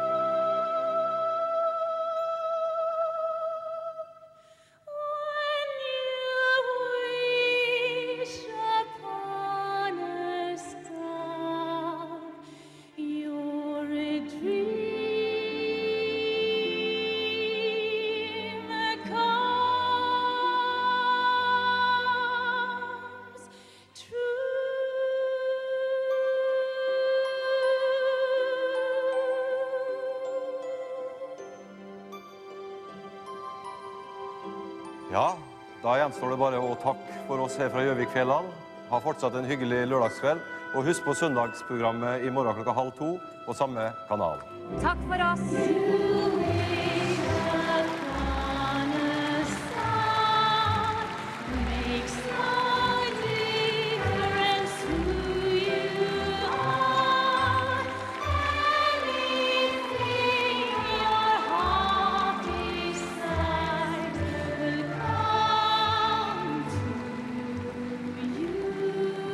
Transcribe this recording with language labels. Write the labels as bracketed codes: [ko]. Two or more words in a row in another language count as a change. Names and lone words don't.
[en] When you wish upon a star, your dream comes [no] Ja, da gjenstår det bare å takke for oss her fra Gjøvikfjellene. Ha fortsatt en hyggelig lørdagskveld. Og husk på søndagsprogrammet i morgen klokka 1:30 på samme kanal. Takk for oss. [en] You wish upon a star, makes no difference who you are. Anything your heart desires will come to you.